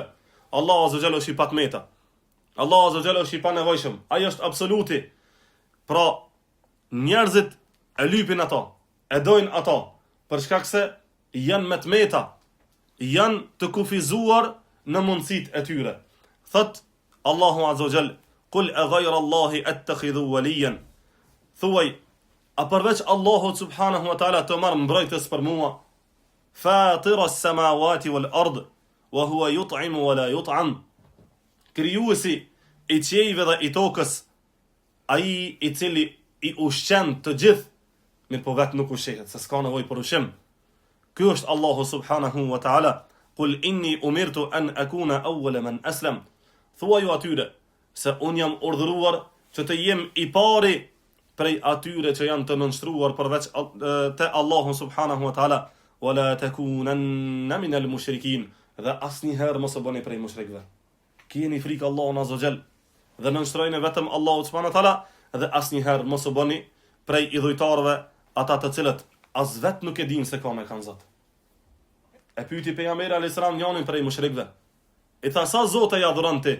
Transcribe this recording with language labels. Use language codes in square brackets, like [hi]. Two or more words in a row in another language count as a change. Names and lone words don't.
[sq] Allahu [ar] عز وجل [sq] është i patmeta. Allahu [ar] عز وجل [sq] është i panevojshëm. Ai është absoluti. Pra, njerëzit e lypin ato, e dojnë ato, për shkak se janë me tmeta, janë të kufizuar në mundësitë e tyre. Thot Allahu [ar] عز وجل: "قل أغير الله أتخذ وليا." [sq] Thuaj, a përveç Allahut [ar] سبحانه وتعالى [sq] të marr mbrojtës për mua? [ar] فاطر السماوات والأرض وهو يطعم ولا يطعم. [sq] Krijuesi i qiejve dhe i tokës, ai i cili i ushqen të gjithë, mirë po vetë nuk ushqehet, se s'ka nevojë për ushqim. Ky është Allahu [ar] سبحانه وتعالى. قل إني أمرت أن أكون أول من أسلم. [sq] Thuaju atyre se un jam urdhëruar që të jem i pari prej atyre që janë të nënshtruar përveç te Allahu [ar] سبحانه وتعالى. ولا تكونن من المشركين. [sq] Dhe asnjëherë mos e bëni prej mushrikëve. Keni frikë Allahun [ar] عز وجل [sq] dhe nënshtrojeni vetëm Allahut [ar] سبحانه وتعالى [sq] dhe asnjëherë mos e bëni prej idhujtarëve, ata të cilët as vet nuk e dinë se ka me kanë Zot. E pyeti pejgamberi [ar] عليه السلام [sq] njërin prej mushrikëve. I tha, sa zotë ja adhuron ti?